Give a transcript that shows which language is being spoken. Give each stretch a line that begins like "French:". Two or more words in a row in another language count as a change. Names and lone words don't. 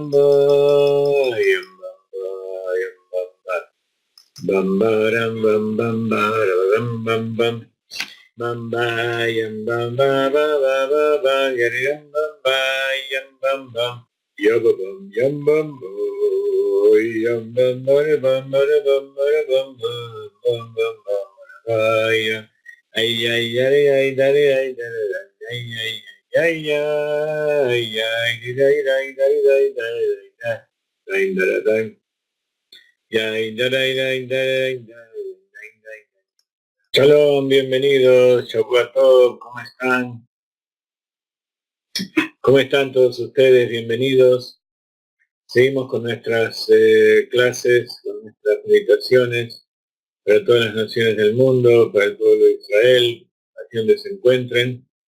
Spanish: ba yam bam ba yam bam ba bam ba ram bam bam ba ram bam bam bam ba yam bam ba ba ba ba ba yam bam ba yam bam bam yam bam bo yam bam ba bam ba bam ba bam bam bam bam ay ay ay ay ay dale ay dale ay ay ay ay ay ay dale dale dale dale dale dale dale ay dale dale dale dale. Shalom, bienvenidos,
Hebrew: Shabbat Tov,
Spanish: ¿cómo están? ¿Cómo están todos ustedes? Bienvenidos. Seguimos con nuestras clases, con nuestras meditaciones para todas las naciones del mundo, para el pueblo de Israel, aquí donde se encuentren.